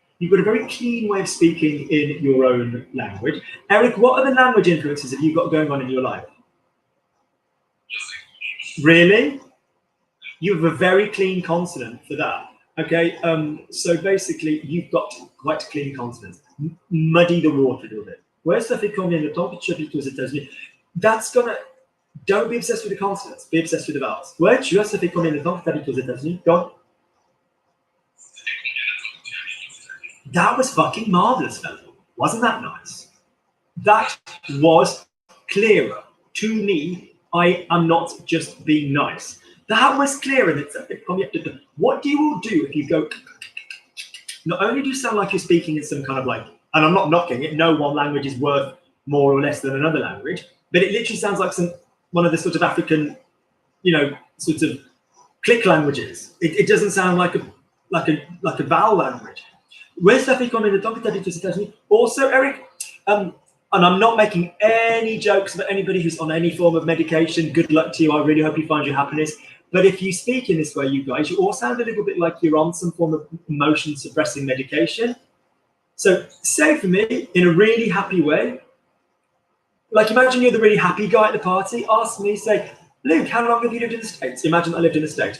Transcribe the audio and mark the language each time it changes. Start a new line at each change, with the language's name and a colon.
English: You've got a very clean way of speaking in your own language. Eric, what other language influences have you got going on in your life? Really? You have a very clean consonant for that. Okay, so basically you've got quite clean consonants. Muddy the water a little bit.
French: Where's ça fait combien de temps que tu habites aux États-Unis?
English: That's gonna, don't be obsessed with the consonants, be obsessed with the vowels.
French: Ouais, tu vois, ça fait combien de temps que tu habites aux États-Unis?
English: Go on. That was fucking marvelous, fella. Wasn't that nice? That was clearer. To me, I am not just being nice. That was clearer. What do you all do if you go? Not only do you sound like you're speaking in some kind of like, and I'm not knocking it, no one language is worth more or less than another language, but it literally sounds like one of the sort of African, sort of click languages. It doesn't sound like a vowel language.
French: Where's ça fait combien de temps que t'habites aux États-Unis?
English: Also, Eric, and I'm not making any jokes about anybody who's on any form of medication. Good luck to you. I really hope you find your happiness. But if you speak in this way, you guys, you all sound a little bit like you're on some form of emotion suppressing medication. So say for me, in a really happy way, like imagine you're the really happy guy at the party, ask me, say, Luke, how long have you lived in the States? Imagine I lived in the States.